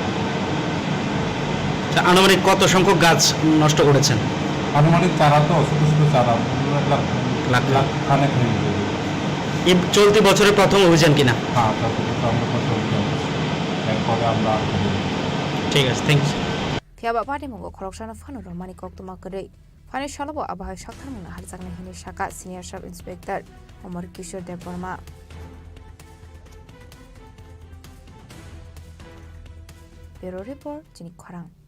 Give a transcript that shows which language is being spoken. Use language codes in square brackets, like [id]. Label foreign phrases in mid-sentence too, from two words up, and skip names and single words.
[bn] আনুমানিক কত সংখ্যক গাছ নষ্ট করেছেন? আনুমানিক চারা তো ছোটো ছোটো চারা লাখ লাখ খানেক হয়ে যাবে। এই চলতি বছরের প্রথম অভিযান কিনা? হ্যাঁ চলতি বছর আমরা প্রথম অভিযান এরপরে আমরা ঠিক আছে [en] thank you. [trp] Tiaba Padimungo Korokshano Fano Romani Koktuma Kare, Fani Shalabo Abah Shaktamuna Harzagna Hini Shaka, [en] Senior Sub Inspector [trp] Omar Kishore Dev Burma. [en] Bureau Report, [trp] Chini Khorang.